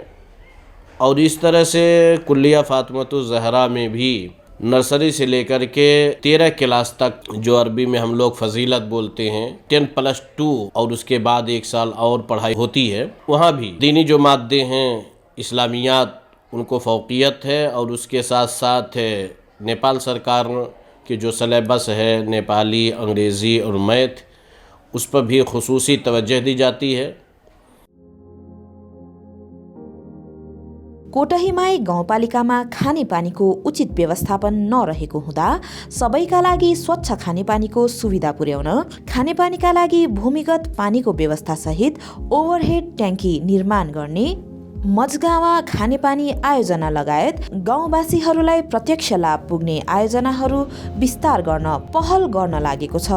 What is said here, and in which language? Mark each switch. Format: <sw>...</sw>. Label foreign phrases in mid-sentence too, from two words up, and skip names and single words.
<ur>اور اس طرح سے کلیہ فاطمۃ الزہرا میں بھی نرسری سے لے کر کے 13 کلاس تک جو عربی میں ہم لوگ فضیلت بولتے ہیں 10+2 اور اس کے بعد 1 سال اور پڑھائی ہوتی ہے. وہاں بھی دینی جو مادے ہیں اسلامیات ان کو فوقیت ہے. اور اس کے ساتھ ساتھ نیپال سرکار کے جو سلیبس ہے نیپالی، انگریزی اور میتھ اس پر بھی خصوصی توجہ دی جاتی ہے.</ur> <ne>कोटहीमाई गाउँपालिकामा खानेपानीको उचित व्यवस्थापन नरहेको हुँदा सबैका लागि स्वच्छ खानेपानीको सुविधा पुर्याउन खानेपानीका लागि भूमिगत पानीको व्यवस्था सहित ओभरहेड ट्याङ्की निर्माण गर्ने मजगावा खानेपानी आयोजना लगायत गाउँवासीहरूलाई प्रत्यक्ष लाभ पुग्ने आयोजनाहरू विस्तार गर्न पहल गर्न लागेको छ।</ne>